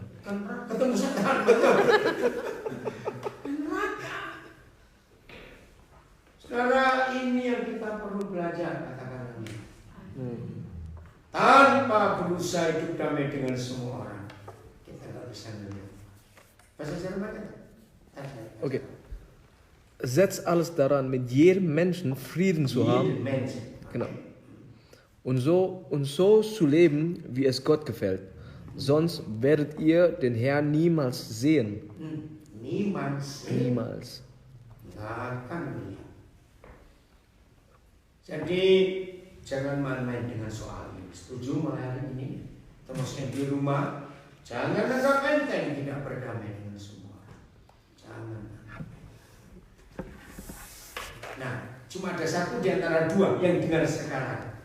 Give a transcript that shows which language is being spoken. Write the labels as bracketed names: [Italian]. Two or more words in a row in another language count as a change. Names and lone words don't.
[Indonesian] Ketemu setan, betul. Neraka. Saudara, ini yang kita perlu belajar kata-kata ini. Tanpa berusaha hidup damai dengan semua orang, kita nggak bisa ngelihat. Bahasa Jerman kan? Okay. [German] Setz alles daran, mit jedem Menschen Frieden zu haben. Genau. Und so zu leben, wie es Gott gefällt. Sonst werdet ihr den Herrn niemals sehen. Niemals. [Indonesian] Nggak akan melihat. Jadi jangan main-main dengan soal ini. Setuju mulai hari ini? Termasuk di rumah, jangan anggap enteng tidak berdamai dengan semua orang. Jangan. Nah, cuma ada satu di antara dua yang dengar sekarang.